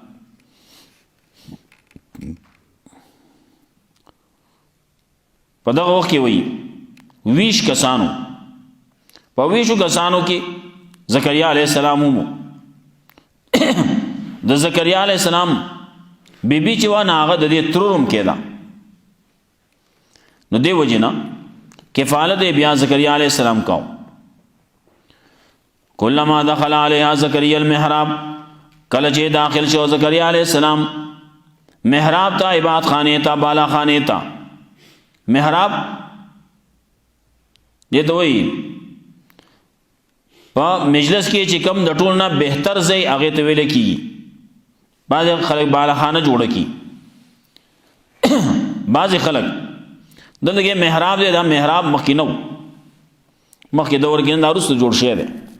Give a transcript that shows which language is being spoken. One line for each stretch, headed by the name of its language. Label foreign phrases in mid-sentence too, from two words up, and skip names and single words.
Pashto: په دغه وخت کې وی 20 کسانو په 20 کسانو کې زکریا
Arabic: علی السلام
Pashto: مو د زکریا
Arabic: علیہ السلام
Pashto: بیبی چې و نه هغه د دې ترورم کېده نو دی وجنه کفالت بیا زکریا
Arabic: علیہ السلام
Pashto: کو
Arabic: کلما دخل علیها زکریا المحراب
Pashto: کله چې داخل شو زکریا
Arabic: علیہ السلام
Pashto: محراب ته عبادت خانه ته بالا خانه ته محراب دې ته وایي په مجلس کې چې کم د ټول نه بهتر ځای هغه ته ویل کیږي بعض خلک بالا خانه جوړه کی بعض خلک دغه محراب دی دا محراب مخکې نو مخکې دور کې نه وروسته جوړ شوی دی